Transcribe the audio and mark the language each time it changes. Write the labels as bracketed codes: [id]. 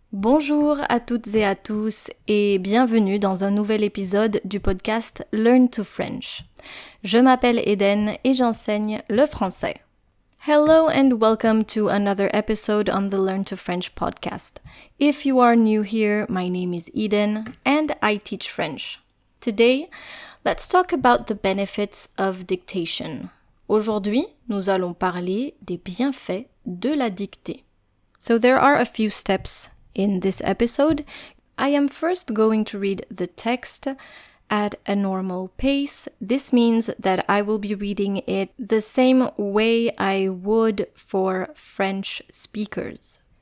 [fr] Bonjour à toutes et à tous et bienvenue dans un nouvel épisode du podcast Learn to French. Je m'appelle Eden et j'enseigne le français. [en] Hello and welcome to another episode on the Learn to French podcast. If you are new here, my name is Eden and I teach French. Today, let's talk about the benefits of dictation. [fr] Aujourd'hui, nous allons parler des bienfaits de la dictée. [en] So there are a few steps in this episode. I am first going to read the text at a normal pace. This means that I will be reading it the same way I would for French speakers.